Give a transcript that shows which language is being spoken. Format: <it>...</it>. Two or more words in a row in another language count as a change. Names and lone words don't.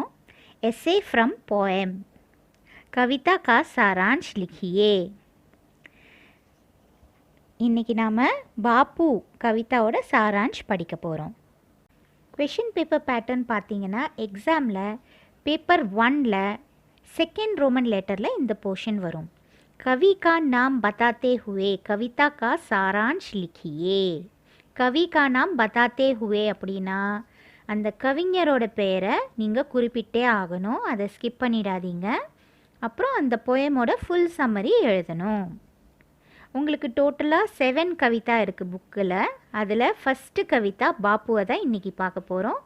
<en>essay from poem.</en> <hi>कविता का सारांश लिखिए.</hi> <ta>இன்றைக்கி நாம் பாப்பு கவிதாவோட சாராंश படிக்க போகிறோம்.</ta> <en>question paper pattern</en> <ta>பார்த்தீங்கன்னா எக்ஸாமில் பேப்பர் 1ல்</ta> <en>second roman letter</en> <ta>இந்த போர்ஷன் வரும்.</ta> <hi>कवि का नाम बताते हुए कविता का सारांश लिखिए. कवि का नाम बताते हुए</hi> <ta>அப்படின்னா அந்த கவிஞரோட பெயரை நீங்கள் குறிப்பிட்டே ஆகணும். அதை ஸ்கிப் பண்ணிடாதீங்க. அப்புறம் அந்த போயமோட</ta> <en>full summary</en> <ta>எழுதணும். உங்களுக்கு டோட்டலாக 7 கவிதா இருக்குது புக்கில். அதில் ஃபஸ்ட்டு கவிதா பாப்புவை தான் இன்றைக்கி பார்க்க போகிறோம்.</ta>